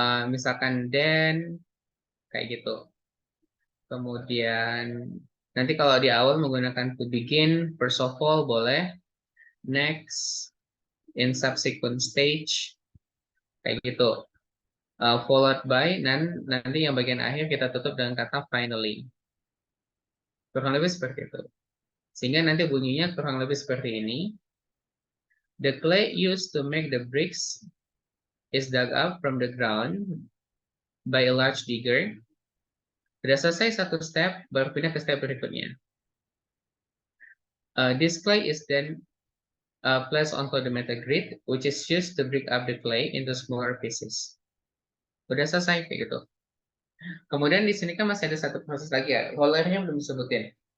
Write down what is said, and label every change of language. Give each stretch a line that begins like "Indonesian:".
Indonesian: Misalkan then, kayak gitu. Kemudian, nanti kalau di awal menggunakan
English: to begin, first of all,
Indonesian: boleh.
English: Next, in subsequent stage,
Indonesian: kayak gitu.
English: Followed by,
Indonesian: dan nanti yang bagian akhir kita tutup dengan kata finally. Kurang lebih seperti itu. Sehingga nanti bunyinya kurang lebih seperti ini.
English: The clay used to make the bricks is dug up from the ground by a large digger.
Indonesian: Sudah selesai satu step, baru pindah ke step berikutnya.
English: This clay is then placed onto the metal grid, which is used to break up the clay into smaller pieces.
Indonesian: Udah selesai kayak gitu. Kemudian di sini kan masih ada satu proses lagi ya. Rollernya belum disebutin.